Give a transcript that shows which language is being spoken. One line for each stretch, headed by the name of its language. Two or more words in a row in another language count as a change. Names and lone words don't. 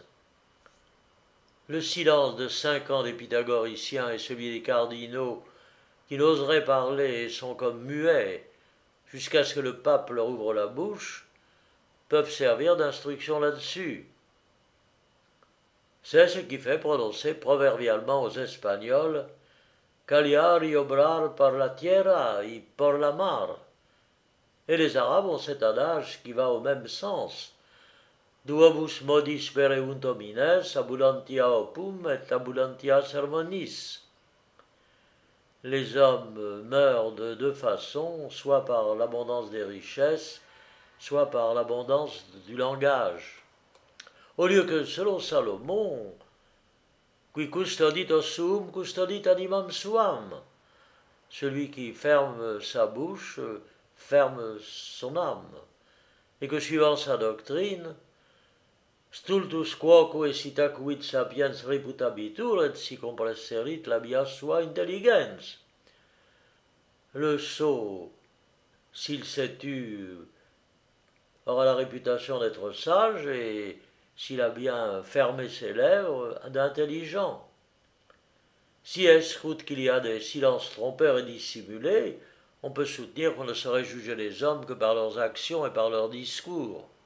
French: Le silence de 5 ans des pythagoriciens et celui des cardinaux qui n'oseraient parler et sont comme muets jusqu'à ce que le pape leur ouvre la bouche, peuvent servir d'instruction là-dessus. C'est ce qui fait prononcer proverbialement aux Espagnols
Spanish: «Callar y obrar por la tierra y por la mar».
French: Et les Arabes ont cet adage qui va au même sens.
Latin: Duobus modis pereunt homines, abundantia opum et abundantia sermonis.
French: Les hommes meurent de deux façons, soit par l'abondance des richesses, soit par l'abondance du langage. Au lieu que, selon Salomon,
Latin: qui custodit ossum, custodit animam suam,
French: celui qui ferme sa bouche ferme son âme, et que suivant sa doctrine,
Latin: stultus quoque sitacuit sapiens reputabitur et si compresserit labia sua intelligens.
French: Le sot, s'il s'est tu, aura la réputation d'être sage et s'il a bien fermé ses lèvres, d'intelligent. Si escroute qu'il y a des silences trompeurs et dissimulés, on peut soutenir qu'on ne saurait juger les hommes que par leurs actions et par leurs discours.